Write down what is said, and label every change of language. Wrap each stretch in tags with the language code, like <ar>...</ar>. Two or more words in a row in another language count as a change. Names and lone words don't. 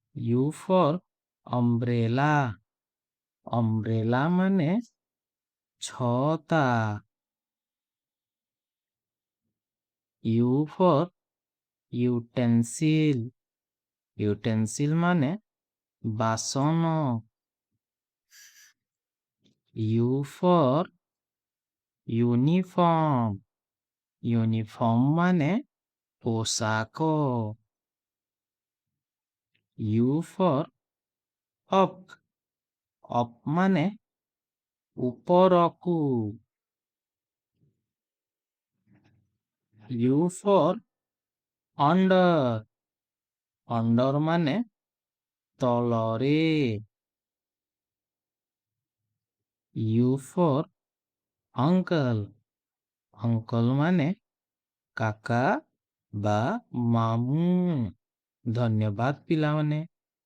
<en>U for umbrella. Umbrella</en> <or>ମାନେ ଛତା।</or> <en>U for utensil.</en> <or>Utensil ମାନେ ବାସନ।</or> <en>U for uniform.</en> <or>Uniform ମାନେ ପୋଷାକ।</or> <en>U for up.</en> <or>Up ମାନେ ଉପରକୁ।</or> <en>U for under.</en> <or>Under ମାନେ ତଳରେ।</or> <en>U for uncle.</en> <or>Uncle ମାନେ କାକା ବା ମାମୁଁ। ଧନ୍ୟବାଦ ପିଲାମାନେ।</or>